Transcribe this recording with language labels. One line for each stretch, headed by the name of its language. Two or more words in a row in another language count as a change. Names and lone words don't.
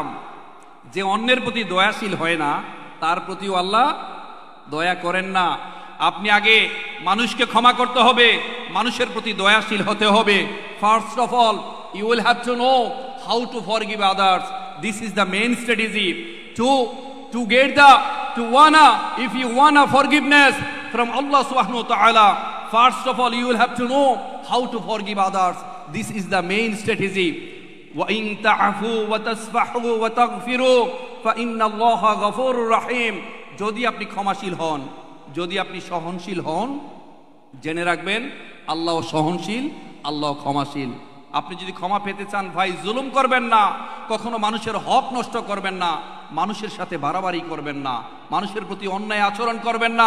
Bangla: যে অন্যের প্রতি দয়াশীল হয় না, তার প্রতিও আল্লাহ দয়া করেন না। আপনি আগে মানুষকে ক্ষমা করতে হবে, মানুষের প্রতি দয়াশীল হতে হবে।
English: First of all, you will have to know how to forgive others. This is the main strategy to get to wanna, if you wanna forgiveness from Allah
Arabic: سبحانه وتعالى,
English: first of all you will have to know how to forgive others. This is the main strategy.
Arabic: وإن تعفوا وتصفحوا وتغفروا فإن الله غفور رحيم.
Bangla: যদি আপনি ক্ষমাশীল হন, যদি আপনি সহনশীল হন, জেনে রাখবেন আল্লাহ সহনশীল, আল্লাহ ক্ষমাশীল। আপনি যদি ক্ষমা পেতে চান ভাই, জুলুম করবেন না, কখনো মানুষের হক নষ্ট করবেন না, মানুষের সাথে বাড়াবাড়ি করবেন না, মানুষের প্রতি অন্যায় আচরণ করবেন না।